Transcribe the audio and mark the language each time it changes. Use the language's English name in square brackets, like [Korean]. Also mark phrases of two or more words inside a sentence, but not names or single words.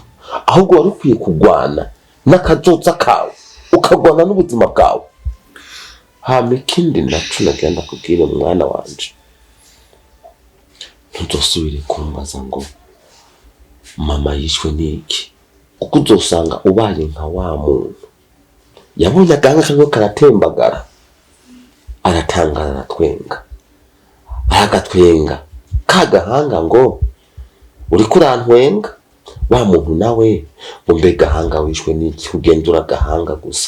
[Rundi] Ahubwo wari ukwiye kugwana n'akazoza kawe, ukagwana n'ubuzima bwawe. Hama ikindi naco nagenda kubwira mwana wanje. ntuzosubire kumbaza ngo mama yishwe n'iki, kuko uzosanga ubaye nka wa muntu yabonye agahanga karimo karatembagara, aratangara, aratwenga, aragatwenga ka gahanga ngo uri kurantwenga. Wa muntu nawe umbe gahanga wishwe n'iki, ugendura gahanga gusa.